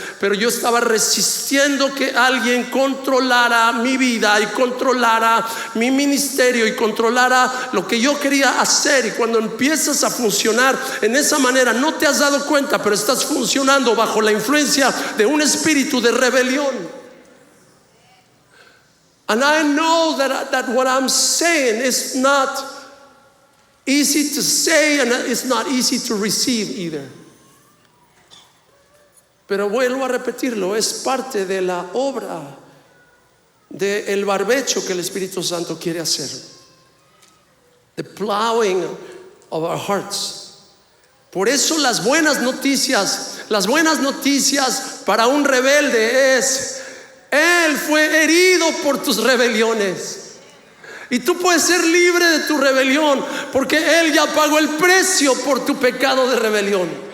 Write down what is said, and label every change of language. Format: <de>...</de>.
<es>Pero yo estaba resistiendo que alguien controlara mi vida y controlara mi ministerio y controlara lo que yo quería hacer. Y cuando empiezas a funcionar en esa manera, no te has dado cuenta, pero estás funcionando bajo la influencia de un espíritu de rebelión.</es> <en>And I know that what I'm saying is not easy to say, and it's not easy to receive either.</en> <es>Pero vuelvo a repetirlo, es parte de la obra del barbecho que el Espíritu Santo quiere hacer.</es> <en>The plowing of our hearts.</en> <es>Por eso las buenas noticias para un rebelde es: Él fue herido por tus rebeliones. Y tú puedes ser libre de tu rebelión porque Él ya pagó el precio por tu pecado de rebelión.</es>